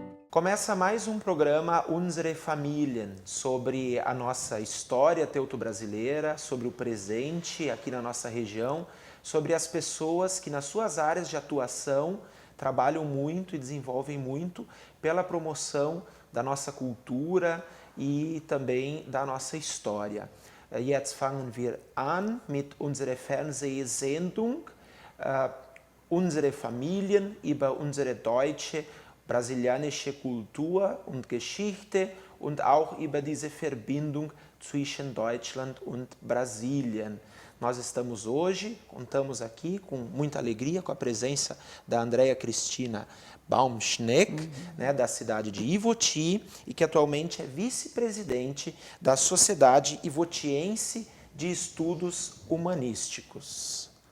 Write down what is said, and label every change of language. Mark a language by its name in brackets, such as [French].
[Portuguese] Começa mais um programa Unsere Familien, sobre a nossa história teuto-brasileira, sobre o presente aqui na nossa região, sobre as pessoas que nas suas áreas de atuação trabalham muito e desenvolvem muito pela promoção da nossa cultura e também da nossa história. [German] Jetzt fangen wir an mit unserer Fernsehsendung Unsere Familien über unsere deutsche brasilianische Kultur und Geschichte und auch über diese Verbindung zwischen Deutschland und Brasilien. [Portuguese] Nós estamos hoje, contamos aqui com muita alegria com a presença da Andrea Cristina Baumschneck, né, da cidade de Ivoti, e que atualmente é vice-presidente da Sociedade Ivotiense de Estudos Humanísticos.